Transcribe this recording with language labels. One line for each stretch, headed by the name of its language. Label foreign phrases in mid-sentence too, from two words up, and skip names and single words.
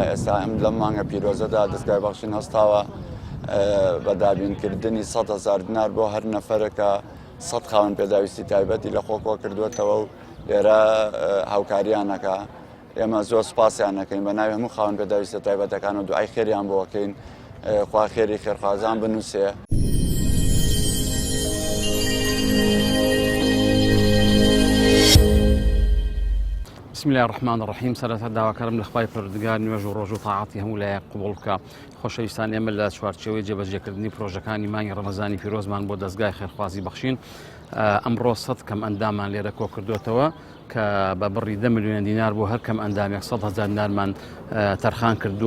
Central Kurdish: ئێستا ئەم لەم مانگە پیرۆزەدا دەستگای بەخشین هەستاوە بە دابینکردنی 100,000 دینار بۆ هەر نەفرێکە 100 خاوەن پێداویستی تایبەتی لە خۆکۆ کردوێتەوە و لێرە هاوکاریانەکە. ئێمە زۆر سپاسیانەکەین بە ناوی هەموو خاوەن پێداویستە تایبەتەکان و دوعای خێریان بۆکەین، خوا خێری خێرخوازان بنووسێ.
Arabic: بسم الله الرحمن الرحيم.
Central Kurdish: سەرەتا داواکارم لە خوای پەروەردگار نوێژ و ڕۆژ و تاعاتی هەموو لایەک قبوڵ بکە. خۆشەویستان، ئێمە لە چوارچێوەی جێبەجێکردنی پرۆژەکانی مانگی ڕەمەزانی پیرۆزمان بۆ دەستگای خێرخوازی بەخشین ئەمڕۆ 100 کەم ئەندامان لێرە کۆ کردوێتەوە کە بە بڕی 10 ملیۆن دینار بۆ هەر کەم ئەندامێک 100,000 دینارمان تەرخان کردووە.